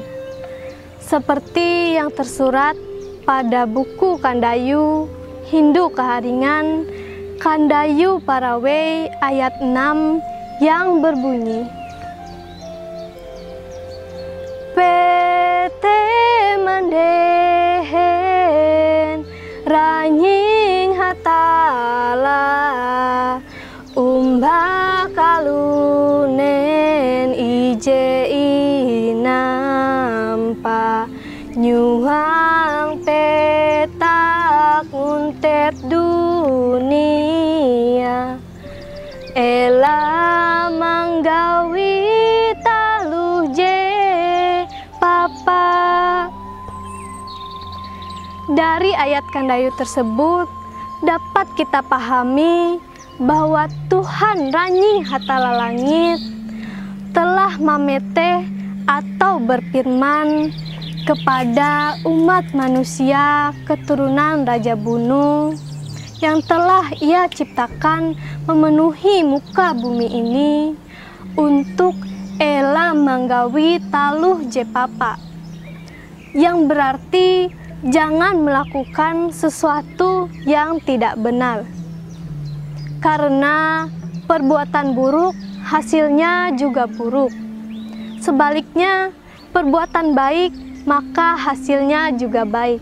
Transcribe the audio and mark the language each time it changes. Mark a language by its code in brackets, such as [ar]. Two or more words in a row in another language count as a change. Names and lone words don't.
[id] Seperti yang tersurat pada buku Kandayu Hindu Keharingan, Kandayu Parawe ayat 6 yang berbunyi, Pete [nij] mendehen ranying hatala kalunen ije inampa nyuhang petak untep dunia ela manggawi taluh je papa. [id] Dari ayat Kandayu tersebut dapat kita pahami bahwa Tuhan Ranying Hatala Langit telah mameteh atau berfirman kepada umat manusia keturunan Raja Bunu yang telah Ia ciptakan memenuhi muka bumi ini untuk [nij] ela manggawi taluh jepapa, [id] yang berarti jangan melakukan sesuatu yang tidak benar. Karena perbuatan buruk hasilnya juga buruk. Sebaliknya, perbuatan baik maka hasilnya juga baik.